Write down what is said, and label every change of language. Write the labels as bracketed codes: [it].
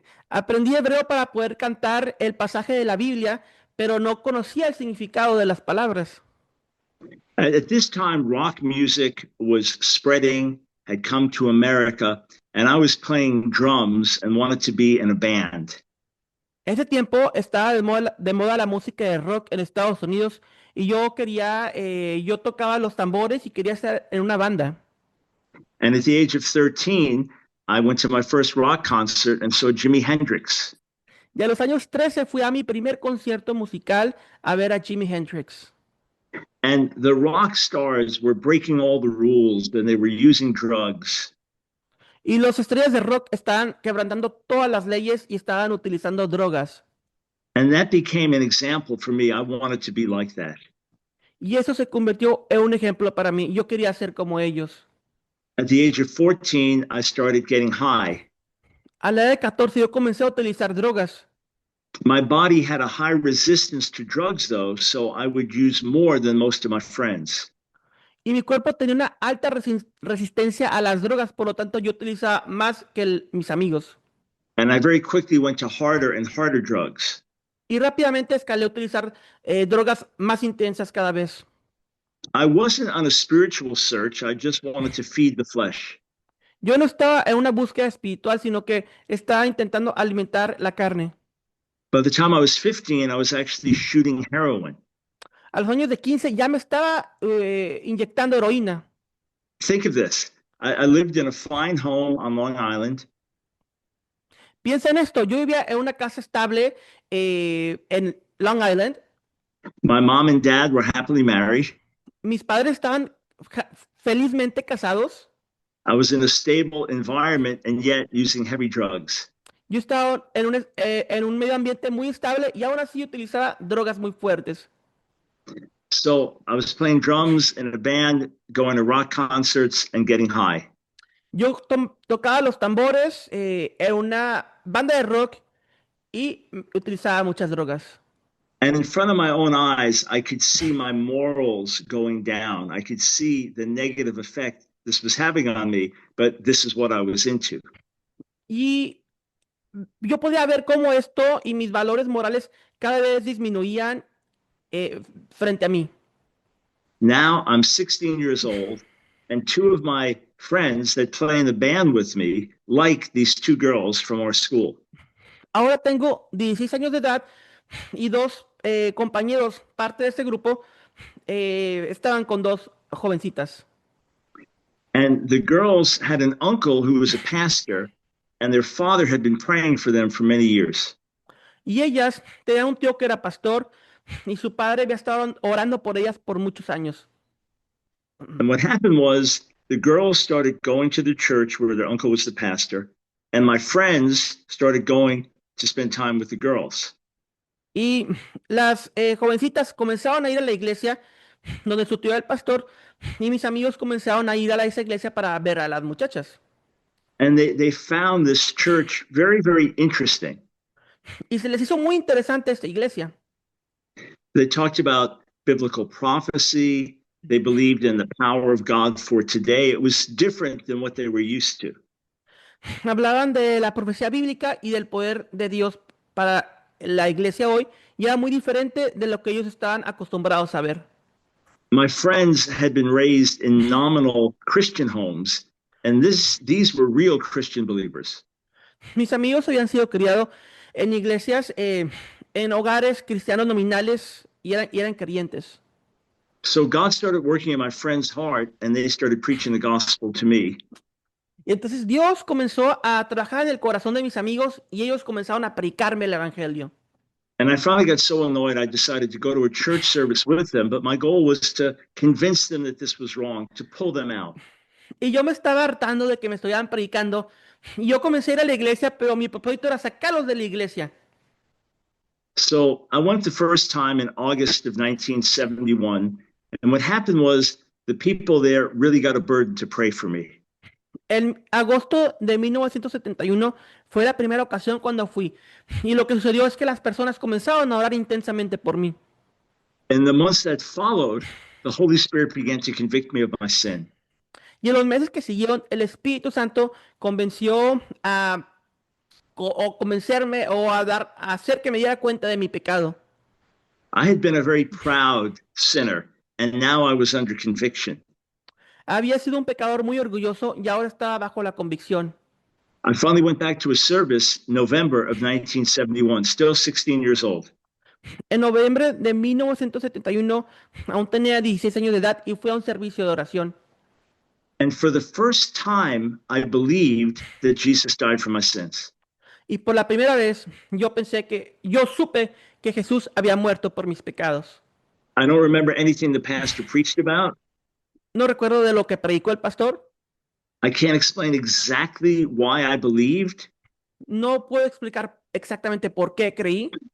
[es] Aprendí hebreo para poder cantar el pasaje de la Biblia, pero no conocía el significado de las palabras. [en] At this time, rock music was spreading, had come to America, and I was playing drums and wanted to be in a band. [es] Ese tiempo estaba de moda la música de rock en Estados Unidos y yo tocaba los tambores y quería estar en una banda. [en] And at the age of 13, I went to my first rock concert and saw Jimi Hendrix. [es] Y a los años 13 fui a mi primer concierto musical a ver a Jimi Hendrix. [en] And the rock stars were breaking all the rules and they were using drugs. [es] Y los estrellas de rock estaban quebrantando todas las leyes y estaban utilizando drogas. [en] And that became an example for me. I wanted to be like that. [es] Y eso se convirtió en un ejemplo para mí. Yo quería ser como ellos. [en] At the age of 14, I started getting high. [es] A la edad de 14 yo comencé a utilizar drogas. [en] My body had a high resistance to drugs, though, so I would use more than most of my friends. [es] Y mi cuerpo tenía una alta resistencia a las drogas, por lo tanto yo utilizaba más que mis amigos. [en] And I very quickly went to harder and harder drugs. [es] Y rápidamente escalé a utilizar drogas más intensas cada vez. [en] I wasn't on a spiritual search. I just wanted to feed the flesh. [es] Yo no estaba en una búsqueda espiritual, sino que estaba intentando alimentar la carne. [en] By the time I was 15, I was actually shooting heroin. [es] A los años de 15 ya me estaba inyectando heroína. [en] Think of this. I lived in a fine home on Long Island. [es] Piensa en esto, yo vivía en una casa estable en Long Island. [en] My mom and dad were happily married. [es] Mis padres estaban felizmente casados. [en] I was in a stable environment and yet using heavy drugs. [es] Yo estaba en un medio ambiente muy estable y aún así utilizaba drogas muy fuertes. [en] So I was playing drums in a band, going to rock concerts, and getting high. [es] Yo tocaba los tambores en una banda de rock y utilizaba muchas drogas. [en] And in front of my own eyes, I could see my morals going down. I could see the negative effect this was having on me, but this is what I was into. [es] Y yo podía ver cómo esto y mis valores morales cada vez disminuían frente a mí. [en] Now I'm 16 years old, and two of my friends that play in the band with me like these two girls from our school. [es] Ahora tengo 16 años de edad y dos compañeros, parte de este grupo, estaban con dos jovencitas. [en] And the girls had an uncle who was a pastor, and their father had been praying for them for many years. [es] Y ellas tenían un tío que era pastor y su padre había estado orando por ellas por muchos años. [en] And what happened was the girls started going to the church where their uncle was the pastor, and my friends started going to spend time with the girls. [es] Y las jovencitas comenzaron a ir a la iglesia donde su tío era el pastor y mis amigos comenzaron a ir a esa iglesia para ver a las muchachas. [en] And they found this church very, very interesting. [es] Y se les hizo muy interesante esta iglesia. [en] They talked about biblical prophecy. They believed in the power of God for today. It was different than what they were used to. [es] Hablaban de la profecía bíblica y del poder de Dios para la iglesia hoy y era muy diferente de lo que ellos estaban acostumbrados a ver. [en] My friends had been raised in nominal Christian homes, and these were real Christian believers. [es] Mis amigos habían sido criados en iglesias, en hogares cristianos nominales y eran creyentes. [en] So God started working in my friend's heart, and they started preaching the gospel to me. [es] Y entonces Dios comenzó a trabajar en el corazón de mis amigos y ellos comenzaron a predicarme el evangelio. [en] And I finally got so annoyed, I decided to go to a church service with them, but my goal was to convince them that this was wrong, to pull them out. [es] Y yo me estaba hartando de que me estuvieran predicando Y yo comencé a ir a la iglesia, pero mi propósito era sacarlos de la iglesia. [en] So I went the first time in August of 1971. And what happened was the people there really got a burden to pray for me. [es] En agosto de 1971 fue la primera ocasión cuando fui. Y lo que sucedió es que las personas comenzaron a orar intensamente por mí. [en] In the months that followed, the Holy Spirit began to convict me of my sin. [es] Y en los meses que siguieron, el Espíritu Santo convenció o convencerme o a hacer que me diera cuenta de mi pecado. [en] I had been a very proud sinner, and now I was under conviction. [es] Había sido un pecador muy orgulloso y ahora estaba bajo la convicción. [en] I finally went back to a service November of 1971, still 16 years old. [es] En noviembre de 1971, aún tenía 16 años de edad y fui a un servicio de oración. [en] And for the first time, I believed that Jesus died for my sins. [es] Y por la primera vez, yo supe que Jesús había muerto por mis pecados. [en] I don't remember anything the pastor preached about. [es] No recuerdo de lo que predicó el pastor. [en] I can't explain exactly why I believed, [es] No puedo explicar exactamente por qué creí,